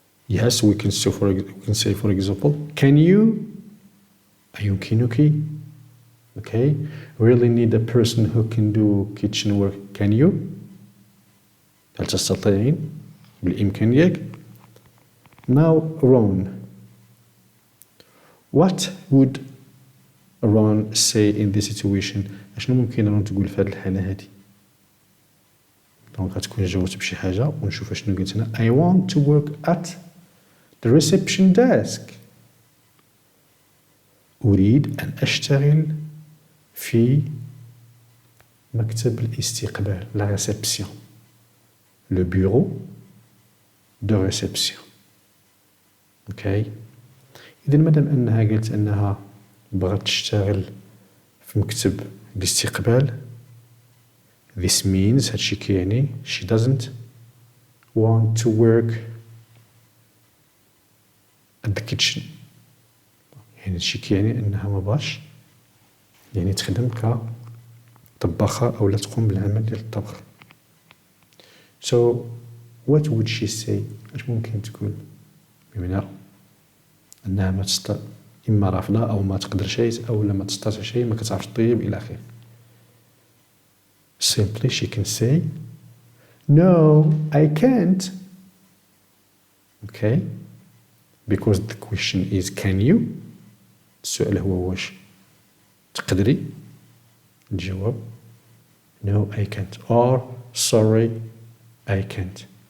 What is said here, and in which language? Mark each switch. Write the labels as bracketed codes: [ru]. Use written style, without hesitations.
[en] Yes, we can say for example, can you أيمكنك okay, really need a person who can do kitchen work. Can you? [ar] هل تستطيعين؟ بالإمكانية. [en] Now, Ron. What would Ron say in this situation? [ar] أشنو ممكن رون تقول في هذه الحالة هذه؟ دونك غتكون جاوبت بشي حاجة ونشوف أشنو قلت أنا. [en] I want to work at the reception desk. [ar] أريد أن أشتغل في مكتب الاستقبال. [fr] La réception. Le bureau de réception. Okay. [ar] إذا مادام أنها قالت أنها بغات تشتغل في مكتب الاستقبال [en] this means [ar] هادشي كيعني [en] she doesn't want to work at the kitchen. [ar] يعني هادشي كيعني أنها ما بغاش يعني تخدم كطباخة أو لا تقوم بالعمل ديال الطبخ. [en] So what would she say? [ar] اش ممكن تقول؟ بمعنى أنها ما إما رافضة أو ما تقدر شيء أو لا ما تستطيع شيء ما كتعرفش تطيب إلى آخره. [en] Simply she can say no, I can't. Okay? Because the question is can you? [ar] السؤال هو واش تقدري؟ الجواب [en] no, I can't or sorry, I can't.